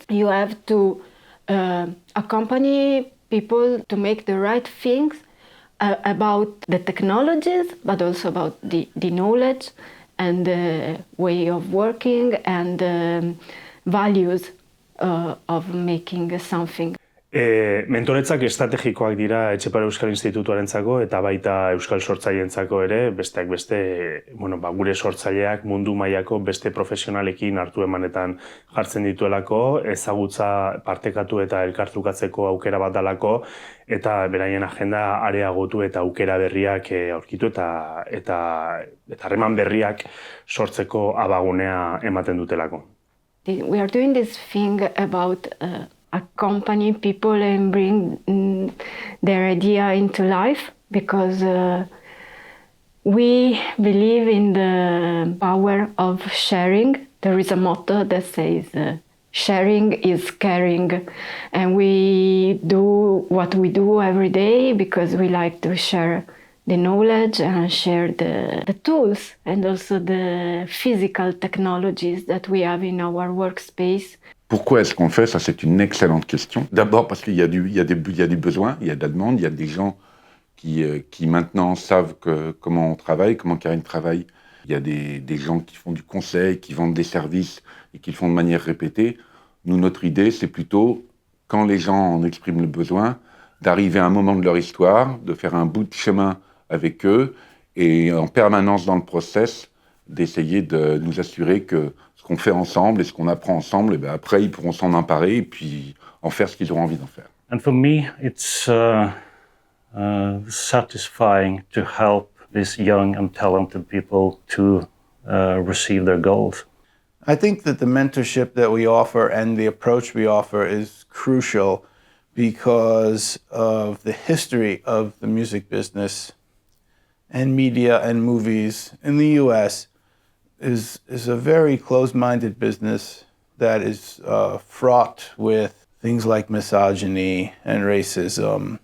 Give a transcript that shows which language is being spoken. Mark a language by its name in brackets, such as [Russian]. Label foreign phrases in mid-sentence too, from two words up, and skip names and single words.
[English] You have to accompany people to make the right things about the technologies, but also about the knowledge and the way of working and the values of making something. [Basque] Mentoretzak estrategikoak dira Etxepare Euskal Institutuarentzako eta baita Euskal Sortzaileentzako ere, besteak beste, gure sortzaileak mundu mailako beste profesionalekin hartu emanetan jartzen dituelako, ezagutza partekatu eta elkartrukatzeko aukera bat dalako, eta beraien agenda areagotu eta aukera berriak aurkitu eta harreman berriak sortzeko abagunea ematen dutelako. [English] We are doing this thing about accompany people and bring their idea into life because we believe in the power of sharing. There is a motto that says sharing is caring, and we do what we do every day because we like to share the knowledge and share the tools and also the physical technologies that we have in our workspace. [French] Pourquoi est-ce qu'on fait ça? C'est une excellente question. D'abord parce qu'il y a du besoin, il y a de la demande, il y a des gens qui maintenant savent comment on travaille, comment Karine travaille. Il y a des gens qui font du conseil, qui vendent des services et qui le font de manière répétée. Nous, notre idée, c'est plutôt, quand les gens en expriment le besoin, d'arriver à un moment de leur histoire, de faire un bout de chemin avec eux et en permanence dans le process, d'essayer de nous assurer que ce qu'on fait ensemble et ce qu'on apprend ensemble, et après, ils pourront s'en emparer et puis en faire ce qu'ils auront envie d'en faire. [English] And for me, it's satisfying to help these young and talented people to receive their goals. I think that the mentorship that we offer and the approach we offer is crucial because of the history of the music business and media and movies in the US is a very closed-minded business that is fraught with things like misogyny and racism.